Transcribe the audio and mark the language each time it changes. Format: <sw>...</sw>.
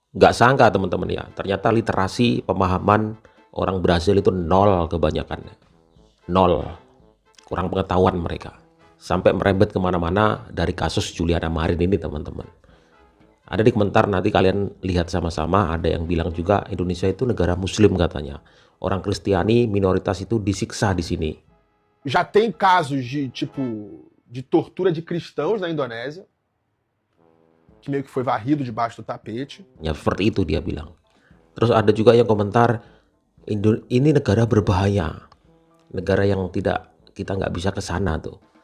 <id>Nggak sangka teman-teman ya, ternyata literasi pemahaman orang Brasil itu nol kebanyakannya. Nol. Kurang pengetahuan mereka. Sampai merembet kemana-mana dari kasus Juliana Marin ini teman-teman. Ada di komentar, nanti kalian lihat sama-sama, ada yang bilang juga Indonesia itu negara muslim katanya. Orang Kristiani minoritas itu disiksa di sini.</id> <pt>Já tem casos de tortura de cristãos na Indonésia, que meio que foi varrido debaixo do tapete.</pt> <id>Ya seperti itu dia bilang. Terus ada juga yang komentar, ini negara berbahaya. Negara yang kita nggak bisa ke sana tuh.</id>